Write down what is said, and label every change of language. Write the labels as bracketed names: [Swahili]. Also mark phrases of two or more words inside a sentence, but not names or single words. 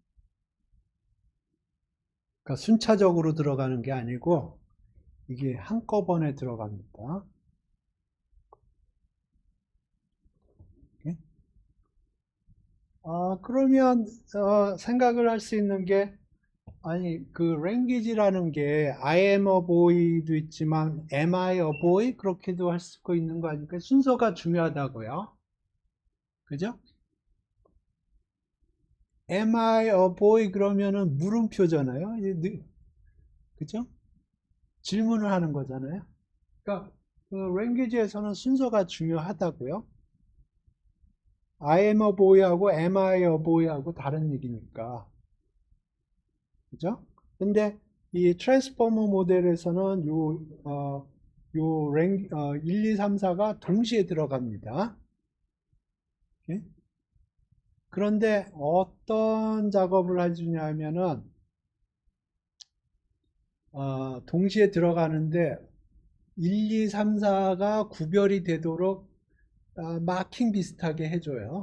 [Korean] 그러니까 순차적으로 들어가는 게 아니고 이게 한꺼번에 들어갑니다. 그러면 생각을 할 수 있는 게 아니 그 language라는 게 [English] I am a boy [Korean] 도 있지만 [English] am I a boy [Korean] 그렇게도 할 수가 있는 거 아닙니까? 순서가 중요하다고요. 그죠? [English] Am I a boy [Korean] 그러면은 물음표잖아요. 그죠? 질문을 하는 거잖아요. 그러니까 그 language에서는 순서가 중요하다고요. [English] I am a boy [Korean] 하고 [English] am I a boy [Korean] 하고 다른 얘기니까. 그죠? 근데 이 트랜스포머 모델에서는 어, 1, 2, 3, 4가 동시에 들어갑니다. 예? 그런데 어떤 작업을 해주냐면은, 동시에 들어가는데 1, 2, 3, 4가 구별이 되도록 마킹 비슷하게 해줘요.